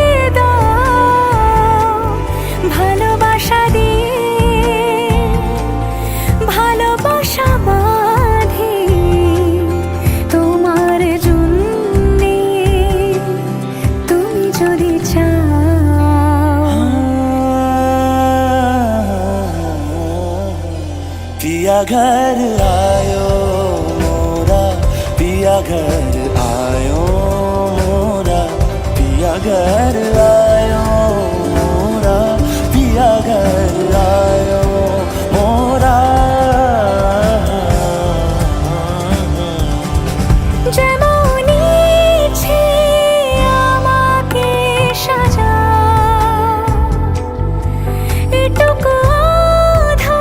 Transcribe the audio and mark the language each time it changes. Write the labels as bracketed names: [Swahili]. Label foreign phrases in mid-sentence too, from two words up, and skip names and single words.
[Bangla] দাও ভালোবাসা দিয়ে ভালোবাসা বাঁধি তোমার জন্যে তুমি যদি চাও [Hindi] पिया घर आयो मोरा पिया घर आयो मोरा पिया घर आयो मोरा पिया घर आयो मोरा [Bangla] যেমন ইচ্ছে আমাকে সাজাও এটুকু